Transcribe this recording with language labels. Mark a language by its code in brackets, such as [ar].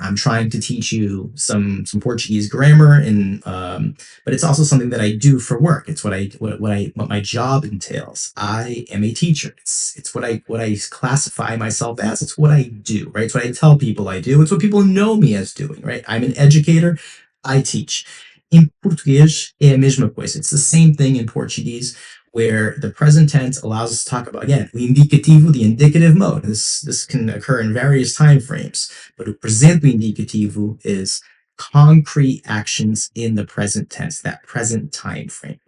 [en] I'm trying to teach you some Portuguese grammar, and but it's also something that I do for work. It's what my job entails. I am a teacher. It's what I classify myself as. It's what I do, right? It's what I tell people I do. It's what people know me as doing, right? I'm an educator. I teach. [pt] Em português é a mesma coisa. [en] It's the same thing in Portuguese, where the present tense allows us to talk about, again, o indicativo, the indicative mode. This can occur in various time frames, but o presente indicativo is concrete actions in the present tense, that present time frame.